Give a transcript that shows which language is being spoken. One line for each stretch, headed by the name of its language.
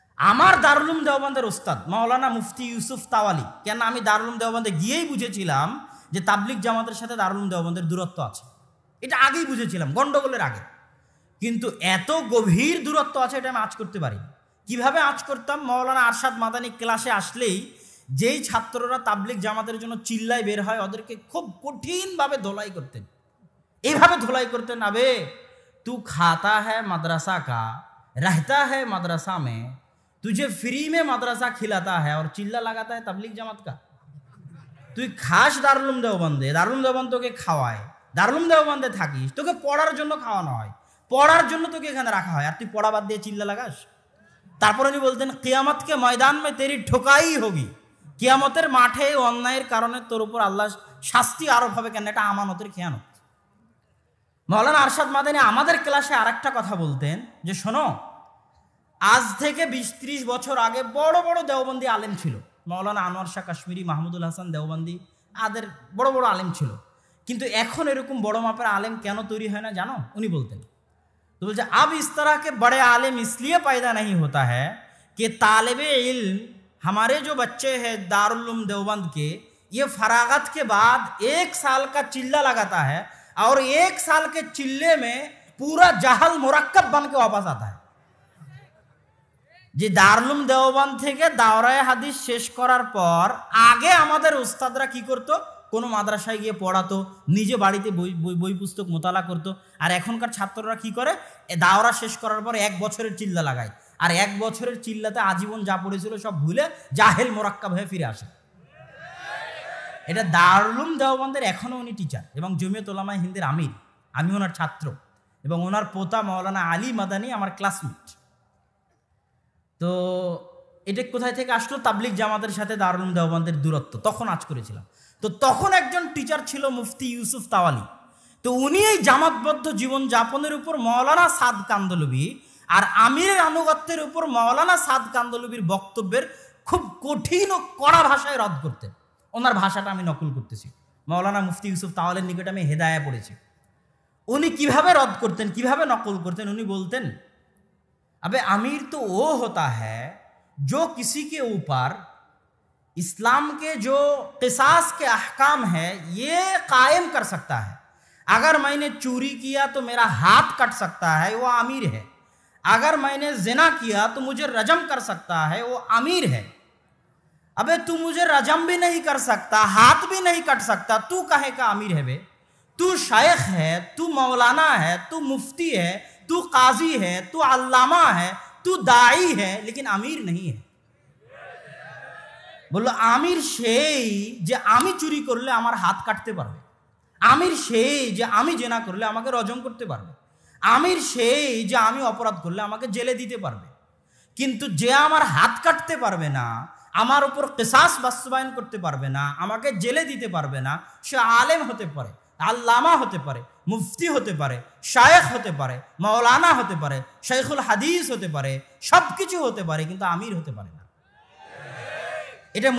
Bangla: আমার দারুল উলুম দেওবন্দের ওস্তাদ মাওলানা মুফতি ইউসুফ তাওয়ালি, কেন আমি দারুল উলুম দেওবন্দে গিয়েই বুঝেছিলাম যে তাবলিগ জামাতের সাথে দারুল উলুম দেওবন্দের দূরত্ব আছে, এটা আগেই বুঝেছিলাম গণ্ডগোলের আগে। কিন্তু এত গভীর দূরত্ব আছে এটা আমি আঁচ করতে পারি। কিভাবে আঁচ করতাম? মাওলানা আরশাদ মাদানী ক্লাসে আসলেই যেই ছাত্ররা তাবলিগ জামাতের জন্য চিল্লায় বের হয় ওদেরকে খুব কঠিনভাবে ধোলাই করতেন।
Hindi: এইভাবে ধোলাই করতেন, আবে তু খাতা হ্যায় মাদ্রাসা কা, रहता है मदरसा में, तुझे फ्री में मदरसा खिलाता है और चिल्ला लगाता है तबलीग जमात का।
Bangla: তুই খাস দারুল উলুম দেওবন্দে, দারুল উলুম দেওবন্দ তোকে খাওয়ায়, দারুল উলুম দেওবন্দে থাকিস, তোকে পড়ার জন্য খাওয়ানো হয়, পড়ার জন্য তোকে এখানে রাখা হয়, আর তুই পড়া বাদ দিয়ে চিল্লা লাগাস। তারপর উনি বলতেন
Hindi: কিয়ামত কে ময়দান মে তেরি ঠোকাই হোগি,
Bangla: কিয়ামতের মাঠে অন্যায়ের কারণে তোর উপর আল্লাহ শাস্তি আরোপ হবে, কেন এটা আমানতের খেয়ানত। মাওলানা আরশাদ মাদানী আমাদের ক্লাসে আরেকটা কথা বলতেন যে শোনো, আজ থেকে 20-30 বছর আগে বড় বড় দেওবন্দি আলেম ছিল, মাওলানা আনোয়ার শাহ কাশ্মীরি, মাহমুদুল হাসান দেওবন্দি, আদের বড় বড় আলেম ছিল, কিন্তু এখন এরকম বড় মাপের আলেম কেন তৈরি হয় না জানো? উনি বলতেন,
Hindi: तो बोलते अब इस तरह के बड़े आलिम इसलिए पैदा नहीं होता है कि तालिबे इल्म हमारे जो बच्चे हैं दारुल उलूम देवबंद के, ये फरागत के बाद 1 साल का चिल्ला लगाता है और 1 साल के चिल्ले में पूरा जहल मुरक्कब बन के वापस आता है।
Bangla: যে দারুল উলুম দেওবন্দ থেকে দাওরায়ে হাদিস শেষ করার পর আগে আমাদের উস্তাদরা কি করতো? কোনো মাদ্রাসায় গিয়ে পড়াতো, নিজে বাড়িতে বই পুস্তক মোতালা করতো। আর এখনকার ছাত্ররা কি করে? দাওরা শেষ করার পর 1 বছরের চিল্লা লাগায়, আর 1 বছরের চিল্লাতে আজীবন যা পড়েছিল সব ভুলে জাহেল মোরাক্কাব হয়ে ফিরে আসে। এটা দারুল উলুম দেওবন্দের এখনও উনি টিচার এবং জমিয়ত উলামায়ে হিন্দের আমির, আমি ওনার ছাত্র, এবং ওনার পোতা মাওলানা আলী মাদানী আমার ক্লাসমেট। তো এটা কোথায় থেকে আসলো? তাবলিগ জামাতের সাথে দারুল উলুম দেওবন্দের দূরত্ব তখন আঁচ করেছিলাম। তো তখন একজন টিচার ছিল মুফতি ইউসুফ তাওয়ালি, তো উনি এই জামাতবদ্ধ জীবনযাপনের উপর মাওলানা সাদ কান্ধেলভি আর আমিরের আনুগত্যের উপর মাওলানা সাদ কান্ধেলভির বক্তব্যের খুব কঠিন ও কড়া ভাষায় রদ করতেন। ওনার ভাষাটা আমি নকল করতেছি, মাওলানা মুফতি ইউসুফ তাওয়ালির নিকটে আমি হেদায়া পড়েছি। উনি কিভাবে রদ করতেন, কিভাবে নকল করতেন? উনি বলতেন,
Hindi: अबे अमीर तो वो होता है जो किसी के ऊपर इस्लाम के जो क़िसास के अहकाम है ये कायम कर सकता है। अगर मैंने चोरी किया तो मेरा हाथ कट सकता है, वो अमीर है। अगर मैंने ज़िना किया तो मुझे रजम कर सकता है, वो अमीर है। अबे तू मुझे रजम भी नहीं कर सकता, हाथ भी नहीं कट सकता, तू कहे का अमीर है? बे तू शेख है, तू मौलाना है, तू मुफ्ती है, तू काजी है, तू अल्लामा है, तू दाई है, लेकिन अमीर नहीं है।
Bangla: বললো আমির সেই যে আমি চুরি করলে আমার হাত কাটতে পারবে, আমির সেই যে আমি জেনা করলে আমাকে রজম করতে পারবে, আমির সেই যে আমি অপরাধ করলে আমাকে জেলে দিতে পারবে, কিন্তু যে আমার হাত কাটতে পারবে না, আমার উপর কিসাস বাস্তবায়ন করতে পারবে না, আমাকে জেলে দিতে পারবে না, সে আলেম হতে পারে, আল্লামা হতে পারে, মুফতি হতে পারে, শায়েখ হতে পারে, মাওলানা হতে পারে, শাইখুল হাদিস হতে পারে, সব কিছু হতে পারে, কিন্তু আমির হতে পারে না। এটা